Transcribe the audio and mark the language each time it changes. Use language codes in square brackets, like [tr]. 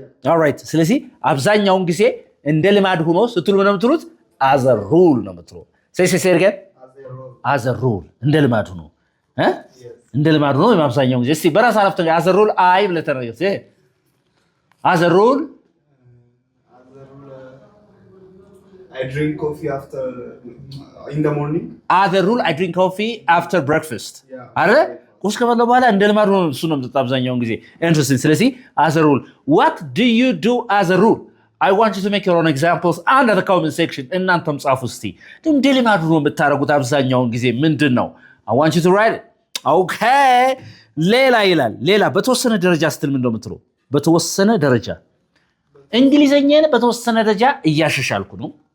[am] all right ስለዚህ አብዛኛውን ጊዜ እንደ ልማድ ሆኖ ስትሉ ምን የምትሉት as a rule ነው የምትሉት [en] say again as a rule [am] እንደ ልማድ ሆኖ እንደ ልማድ ሆኖ አብዛኛውን ጊዜ እስቲ በራስ አረፍተ [en] as a rule [am] አይ ብለህ ተናገር as a rule [en] I drink coffee after in the morning as a rule I drink coffee after breakfast [am] አይደል ቁርስ ከበላ በኋላ እንደ ልማድ ሆኖ እሱ ነው የምጠጣው አብዛኛውን ጊዜ interesting ስለዚህ [en] as a rule what do you do as a rule I want you to make your own examples under the comment section [am] እናንተም ጻፉ እስቲ እንደ ልማድ ሆኖ የምታረጉት አብዛኛውን ጊዜ ምንድነው [en] I want you to write it okay [am] ሌላ ይላል ሌላ በተወሰነ ደረጃ ስትል ምን እንደምትለው በተወሰነ ደረጃ እንግሊዘኛን በተወሰነ ደረጃ እያሻሻልኩ ነው